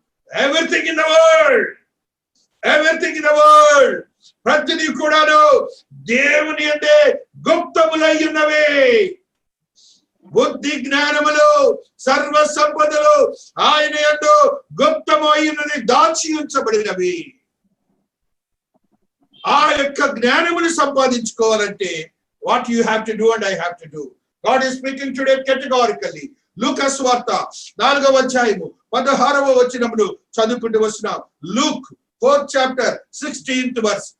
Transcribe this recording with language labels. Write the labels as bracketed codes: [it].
[en] everything in the world, everything in the world, [te] ప్రతిదీ కూడాను దేవుని అంటే గుప్తములై ఉన్నవి. బుద్ధి జ్ఞానములు సర్వ సంపదలు ఆయన యందు గుప్తమై ఉన్నది, దాచి ఉంచబడినవి. ఆ యొక్క జ్ఞానమును సంపాదించుకోవాలంటే [en] what you have to do and I have to do. God is speaking today categorically. [te] లూకాసు వార్త 4వ అధ్యాయము 16వ వచనమును చదువుకుంటూ వస్తున్నాం. [en] Luke 4th chapter 16th verse.